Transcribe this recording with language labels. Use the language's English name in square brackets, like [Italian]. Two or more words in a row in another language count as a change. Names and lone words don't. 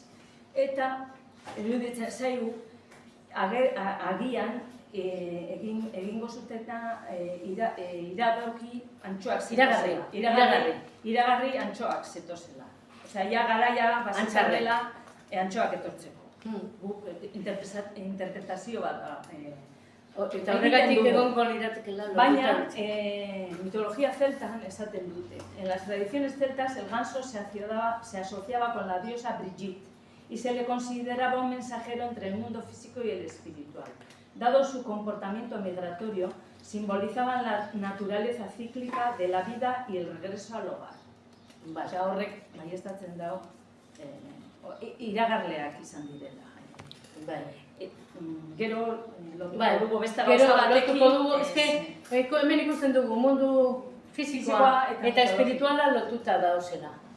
[Basque] Eta iruditzen zaigu agian egingo zutena iragarri antxoak zetozela. Iragarri antxoak zetozela. Osea, ja garaia bazitzarrela antxoak etortzeko. Interpretazio bat da. Eta horregatik egongo liratekela. Baina, mitologia celtan esaten dute. [Spanish] En las tradiciones celtas el ganso se asociaba con la diosa Brigitte y se le consideraba un mensajero entre el mundo físico y el espiritual. Dado su comportamiento migratorio, simbolizaban la naturaleza cíclica de la vida y el regreso al hogar. [Basque] Eta horrek, baiestatzen dago, iragarleak izan direla. Gero, lotuko dugu beste gauza batekin. Gero, lotuko dugu, hemen ikusten dugu mundu fizikoa eta espirituala lotuta dauzela.